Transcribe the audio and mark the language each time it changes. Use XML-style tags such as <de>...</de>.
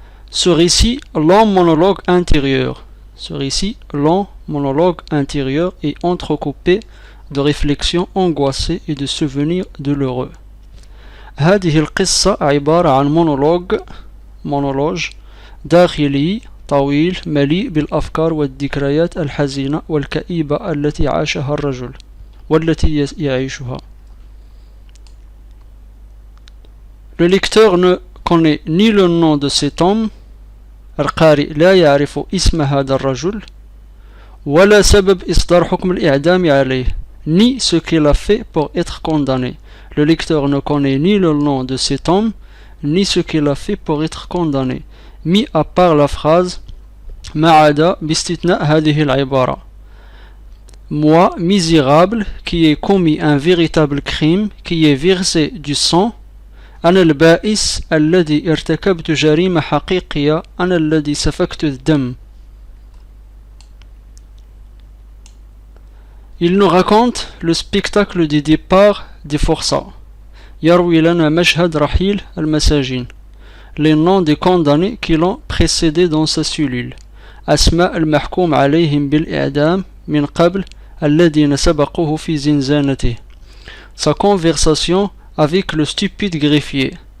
<fr>Ce récit, long monologue intérieur. Ce récit, long monologue intérieur est entrecoupé de réflexions angoissées et de souvenirs douloureux.</fr> <ar>هذه القصة عبارة عن مونولوج داخلي طويل مليء بالأفكار والذكريات الحزينة والكئيبة التي عاشها الرجل والتي يعيشها.</ar> <fr>Le lecteur ne connaît ni le nom de cet homme،</fr> <ar>القارئ لا يعرف اسم هذا الرجل، ولا سبب إصدار حكم الإعدام عليه،</ar> <fr>ni ce qu'il a fait pour être condamné. Le lecteur ne connaît ni le nom de cet homme, ni ce qu'il a fait pour être condamné, mis à part la phrase</fr> <ar>ما عدا باستثناء هذه العبارة.</ar> <fr>Moi, misérable, qui ai commis un véritable crime, qui ai versé du sang،</fr> <ar>أنا البائس الذي ارتكبت جريمة حقيقية، أنا الذي سفكت الدم.</ar> <fr>Il nous raconte le spectacle du départ des forçats.</fr> <ar>يروي لنا مشهد رحيل المساجين.</ar> <fr>Les noms des condamnés qui l'ont précédé dans sa cellule.</fr> <ar>أسماء المحكوم عليهم بالإعدام من قبل الذين سبقوه في زنزانته.</ar> <fr>Sa conversation avec le stupide greffier.</fr>